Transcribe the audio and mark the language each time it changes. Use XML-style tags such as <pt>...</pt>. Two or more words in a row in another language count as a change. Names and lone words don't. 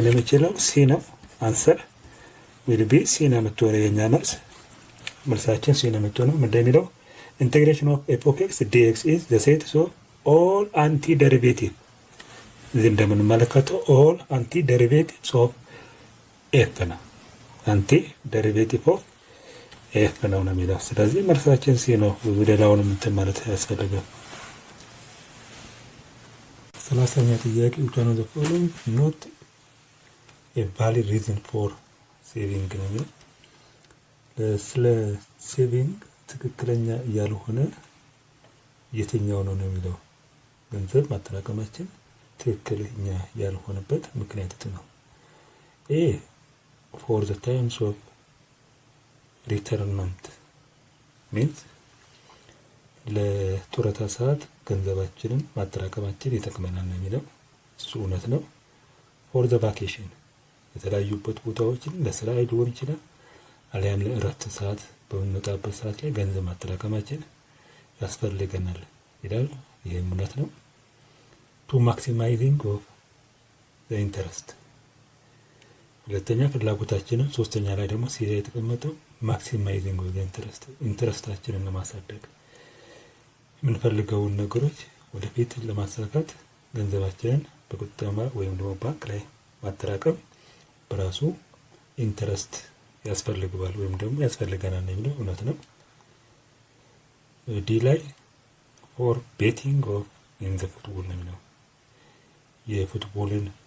<am>የሚችለው ሲ ነው።</am> <en>answer will be C</en> <am>ነው የምትሆነው የኛ መልሳችን ሲ ነው የምትሆነው። እንደሚለው</am> <en>integration of f of x dx is the set of all anti derivative።</en> <am>እዚህ እንደምንመለከተው</am> <en>all anti derivatives of f</en> <am>ነው።</am> <en>anti derivative of f</en> <am>ነው የሚለው። ስለዚህ መልሳችን ሲ ነው። ብዙ ሌላውንም እንትን ማለት ያስፈልጋል። 30ኛ ጥያቄ</am> <en>which one of the following not a valid reason for saving</en> <am>ነው የሚለው። ስለ ሴቪንግ ትክክለኛ ያልሆነ የትኛው ነው የሚለው። ገንዘብ ማጠራቀማችን ትክክለኛ ያልሆነበት ምክንያት ነው። ኤ</am> <en>for the times of retirement means</en> <am>ለጡረታ ሰዓት ገንዘባችንን ማጠራቀማችን ይጠቅመናል ነው የሚለው። እሱ እውነት ነው።</am> <en>for the vacation</en> <am>የተለያዩበት ቦታዎችን ለስራ ሊሆን ይችላል፣ አሊያም ለእረፍት ሰዓት በምንወጣበት ሰዓት ላይ ገንዘብ ማጠራቀማችን ያስፈልገናል ይላል። ይሄም እውነት ነው።</am> <en>to maximizing of the interest</en> <am>ሁለተኛ ፍላጎታችንን፣ ሶስተኛ ላይ ደግሞ ሲዛ የተቀመጠው</am> <en>maximizing of</en> <am>ኢንተረስት ኢንተረስታችንን ለማሳደግ የምንፈልገውን ነገሮች ወደፊት ለማሳካት ገንዘባችንን በቁጠባ ወይም ደግሞ ባንክ ላይ ማጠራቀም በራሱ ኢንተረስት ያስፈልገዋል ወይም ደግሞ ያስፈልገናል የሚለው እውነት ነው። ዲ ላይ</am> <en>for betting of in the football</en> <am>ነው የሚለው። የፉትቦልን</am>